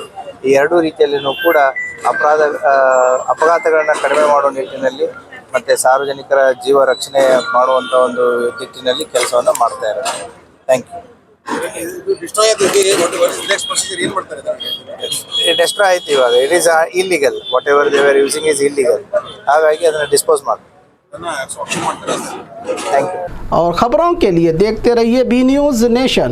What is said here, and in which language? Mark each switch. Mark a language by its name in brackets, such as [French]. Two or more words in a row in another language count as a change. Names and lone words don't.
[Kannada] ಈ ಎರಡೂ ರೀತಿಯಲ್ಲಿಯೂ ಕೂಡ ಅಪಘಾತಗಳನ್ನು ಕಡಿಮೆ ಮಾಡುವ ನಿಟ್ಟಿನಲ್ಲಿ ಮತ್ತು ಸಾರ್ವಜನಿಕರ ಜೀವ ರಕ್ಷಣೆ ಮಾಡುವಂಥ ಒಂದು ನಿಟ್ಟಿನಲ್ಲಿ ಕೆಲಸವನ್ನು ಮಾಡ್ತಾ ಇದ್ದಾರೆ. [English] Thank you. [Kannada] ಡೆಸ್ಟ್ರಾ ಆಯ್ತು ಇವಾಗ. [English] It is illegal. Whatever they are using is illegal. [Kannada] ಹಾಗಾಗಿ ಅದನ್ನು ಡಿಸ್ಪೋಸ್ ಮಾಡಿ. [English] Thank you. [Hindi] और खबरों के लिए देखते रहिए बी न्यूज़ नेशन।